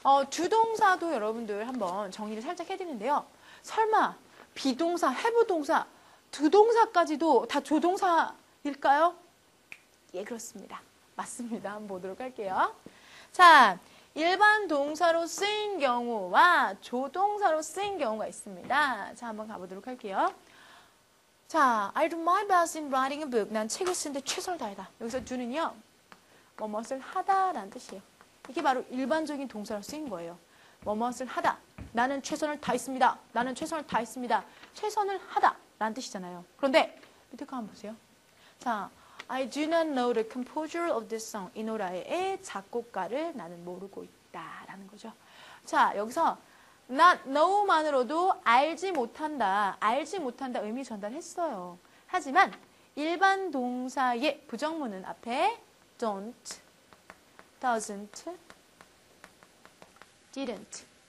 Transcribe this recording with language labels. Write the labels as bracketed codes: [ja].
[ko] 주동사도 여러분들 한번 정리를 살짝 해드리는데요. 설마 비동사, have 동사, 두 동사까지도 다 조동사일까요? 예, 그렇습니다. 맞습니다. 한번 보도록 할게요. 자, 일반 동사로 쓰인 경우와 조동사로 쓰인 경우가 있습니다. 자, 한번 가보도록 할게요. [en] 자, I do my best in writing a book. [ko] 난 책을 쓰는데 최선을 다하다. 여기서 do는요, 뭐뭇을 하다라는 뜻이에요. 이게 바로 일반적인 동사로 쓰인 거예요. 뭐뭇을 하다. 나는 최선을 다했습니다. 나는 최선을 다했습니다. 최선을 하다 라는 뜻이잖아요. 그런데 밑에 거 한번 보세요. [en] 자, I do not know the composer of this song. [ko] 이 노래의 작곡가를 나는 모르고 있다라는 거죠. 자, 여기서 not know만으로도 알지 못한다 의미 전달했어요. 하지만 일반 동사의 부정문은 앞에 don't, doesn't, didn't.